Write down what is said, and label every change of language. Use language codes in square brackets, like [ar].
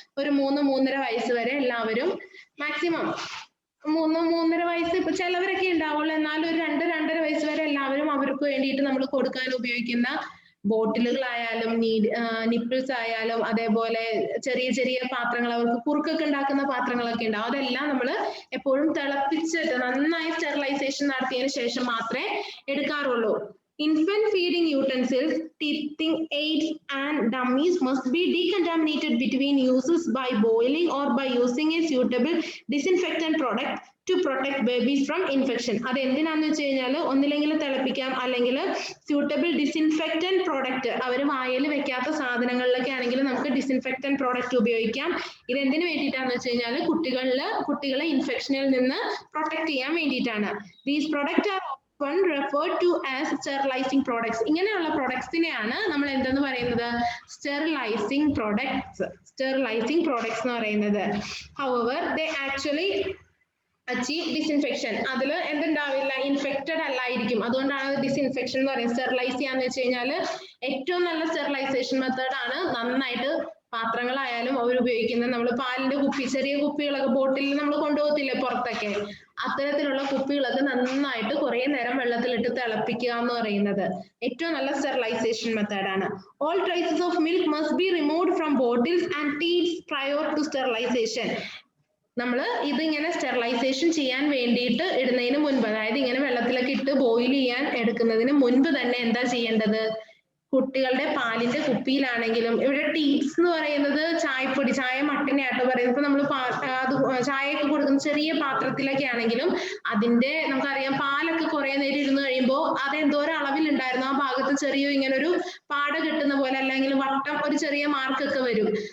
[ml] ഒരു 3-3.5 വയസ്സ് വരെ എല്ലാവരും മാക്സിമം 3-3.5 വയസ്സ് ഇപ്പൊ ചിലവരൊക്കെ ഉണ്ടാവുള്ളൂ, എന്നാലും ഒരു 2-2.5 വയസ്സ് വരെ എല്ലാവരും അവർക്ക് വേണ്ടിയിട്ട് നമ്മൾ കൊടുക്കാൻ ഉപയോഗിക്കുന്ന ബോട്ടിലുകളായാലും നിപ്പിൾസ് ആയാലും അതേപോലെ ചെറിയ ചെറിയ പാത്രങ്ങൾ, അവർക്ക് കുറുക്കൊക്കെ ഉണ്ടാക്കുന്ന പാത്രങ്ങളൊക്കെ ഉണ്ടാവും. അതെല്ലാം നമ്മൾ എപ്പോഴും തിളപ്പിച്ചിട്ട് നന്നായി സ്റ്റെറിലൈസേഷൻ നടത്തിയതിനു ശേഷം മാത്രമേ എടുക്കാറുള്ളൂ. [en] Infant feeding utensils, teething aids and dummies must be decontaminated between uses by boiling or by using a suitable disinfectant product to protect babies from infection. [ml] അത് എന്തിനാന്ന് വെച്ച് കഴിഞ്ഞാൽ ഒന്നില്ലെങ്കിൽ തിളപ്പിക്കാം, അല്ലെങ്കിൽ സ്യൂട്ടബിൾ ഡിസിൻഫെക്റ്റന്റ് പ്രോഡക്റ്റ് അവർ വായിൽ വെക്കാത്ത സാധനങ്ങളിലൊക്കെ ആണെങ്കിൽ നമുക്ക് ഡിസിൻഫെക്റ്റന്റ് പ്രോഡക്റ്റ് ഉപയോഗിക്കാം. ഇത് എന്തിനു വേണ്ടിയിട്ടാന്ന് വെച്ച് കഴിഞ്ഞാൽ കുട്ടികളെ ഇൻഫെക്ഷനിൽ നിന്ന് പ്രൊട്ടക്ട് ചെയ്യാൻ വേണ്ടിയിട്ടാണ്. [en] These products are referred to as sterilizing products. [ml] ഇങ്ങനെയുള്ള പ്രൊഡക്ട്സിനെയാണ് നമ്മൾ എന്തെന്ന് പറയുന്നത്, sterilizing products എന്ന് പറയുന്നത്. [en] However, they actually achieve disinfection. [ml] അതിൽ എന്തുണ്ടാവില്ല, ഇൻഫെക്റ്റഡ് അല്ലായിരിക്കും. അതുകൊണ്ടാണ് ഡിസിൻഫെക്ഷൻ എന്ന് പറയുന്നത്. സ്റ്റെറിലൈസ് ചെയ്യാന്ന് വെച്ച് കഴിഞ്ഞാൽ ഏറ്റവും നല്ല സ്റ്റെറിലൈസേഷൻ മെത്തേഡ് ആണ്. നന്നായിട്ട് പാത്രങ്ങളായാലും അവർ ഉപയോഗിക്കുന്നത്, നമ്മൾ പാലിന്റെ കുപ്പി, ചെറിയ കുപ്പികളൊക്കെ ബോട്ടിൽ നമ്മൾ കൊണ്ടുപോകത്തില്ലേ പുറത്തൊക്കെ, അത്തരത്തിലുള്ള കുപ്പികളൊക്കെ നന്നായിട്ട് കുറെ നേരം വെള്ളത്തിലിട്ട് തിളപ്പിക്കുക എന്ന് പറയുന്നത് ഏറ്റവും നല്ല സ്റ്റെറിലൈസേഷൻ മെത്തേഡാണ്. [en] All traces of milk must be removed from bottles and teats prior to sterilization. [ml] നമ്മൾ ഇതിങ്ങനെ സ്റ്റെറിലൈസേഷൻ ചെയ്യാൻ വേണ്ടിയിട്ട് ഇടുന്നതിന് മുൻപ്, അതായത് ഇങ്ങനെ വെള്ളത്തിലൊക്കെ ഇട്ട് ബോയിൽ ചെയ്യാൻ എടുക്കുന്നതിന് മുൻപ് തന്നെ എന്താ ചെയ്യേണ്ടത്, കുട്ടികളുടെ പാലിന്റെ കുപ്പിയിലാണെങ്കിലും ഇവിടെ ടീപ്സ് എന്ന് പറയുന്നത് ചായപ്പൊടി, ചായ മട്ടിനെയാട്ടോ പറയുന്നത്. ഇപ്പൊ നമ്മൾ അത് ചായയൊക്കെ കൊടുക്കുന്ന ചെറിയ പാത്രത്തിലൊക്കെ ആണെങ്കിലും അതിന്റെ നമുക്കറിയാം പാലൊക്കെ കുറെ നേരം ഇരുന്ന് കഴിയുമ്പോൾ അത് എന്തോരം അളവിലുണ്ടായിരുന്നു ആ ഭാഗത്ത് ചെറിയ ഇങ്ങനെ ഒരു പാട കിട്ടുന്ന പോലെ അല്ലെങ്കിൽ വട്ടം ഒരു ചെറിയ മാർക്കൊക്കെ വരും.